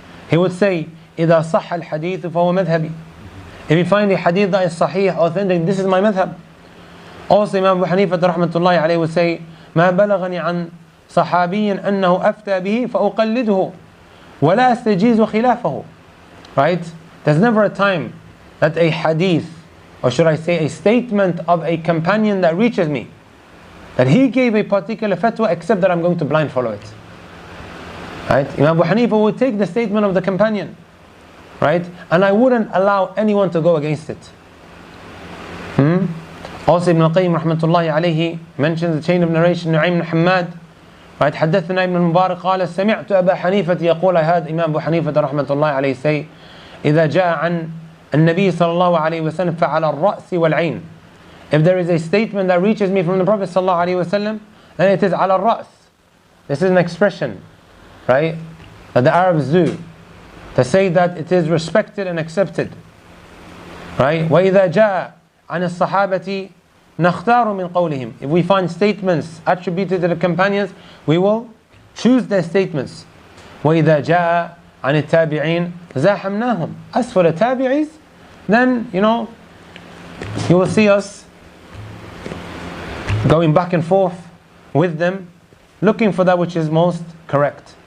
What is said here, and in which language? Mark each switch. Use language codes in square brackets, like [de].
[en] He would say, [ar] إِذَا صَحَّ الْحَدِيثُ فَهُوَ مَذْهَبِي. [en] If you find a hadith that is sahih, authentic, this is my madhab. Also Imam Abu Hanifa rahmatullahi alayhi would say, [ar] ما بلغني عن صحابي أنه أفتى به فأقلده ولا أستجيز خلافه. [en] Right? There's never a time that a hadith, or should I say a statement of a companion that reaches me, that he gave a particular fatwa, except that I'm going to blind follow it. Right? Imam Abu Hanifa would take the statement of the companion, right? And I wouldn't allow anyone to go against it. Also Ibn al-Qayyim rahmatullahi alayhi mentions the chain of narration, Nu'aym ibn Hammad, right? [ar] حدثنا ابن المبارك قال سمعت أبا حنيفة يقول, [en] I heard Imam Abu Hanifa رحمة الله عليه say, [ar] إذا جاء عن النبي صلى الله عليه وسلم فعلى الرأس والعين. [en] If there is a statement that reaches me from the Prophet صلى الله عليه وسلم, then it is [ar] على الرأس. [en] This is an expression, right, that the Arabs do to say that it is respected and accepted, right? [ar] وإذا جاء عن الصحابة نختار من قولهم. [en] If we find statements attributed to the companions, we will choose their statements. [ar] وإذا جاء عن التابعين زاحمناهم. [en] As for the tabi'is, then you will see us going back and forth with them, looking for that which is most correct.